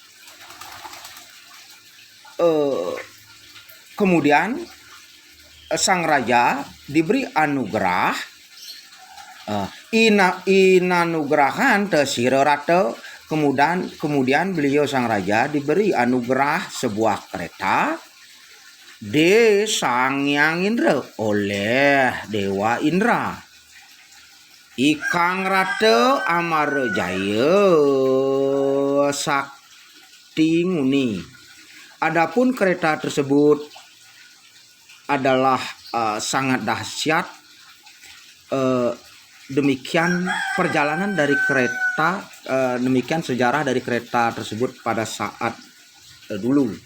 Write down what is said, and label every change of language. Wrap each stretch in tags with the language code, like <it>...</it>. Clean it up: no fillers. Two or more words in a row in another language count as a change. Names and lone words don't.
<id>Kemudian sang raja diberi anugerah.</id> <kaw>Inanugrahan tesire rata.</kaw> <id>Kemudian beliau sang raja diberi anugerah sebuah kereta de Sang Hyang Indra oleh Dewa Indra.</id> <kaw>Ikang Rata Amarajaya Sakti Nguni.</kaw> <id>Adapun kereta tersebut adalah sangat dahsyat. Demikian perjalanan dari kereta, demikian sejarah dari kereta tersebut pada saat dulu.</id>